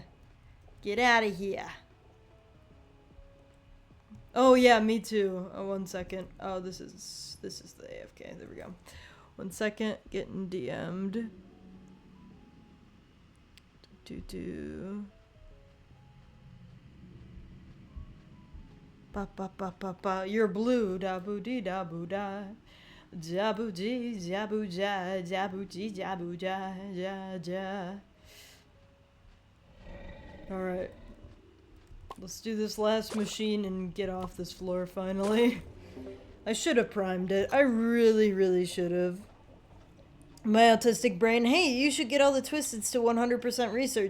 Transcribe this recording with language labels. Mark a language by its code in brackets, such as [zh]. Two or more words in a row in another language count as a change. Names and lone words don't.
[en] Get out of here. Oh yeah, me too. Oh, 1 second. Oh, this is the AFK. There we go. 1 second. Getting DM'd. You're blue, da boo dee da boo da. Jabu dee, jabu ja, jabu dee, jabu ja, ja, ja. Alright. Let's do this last machine and get off this floor finally. I should have primed it. I really should have. My autistic brain, hey, you should get all the twisteds to 100% research.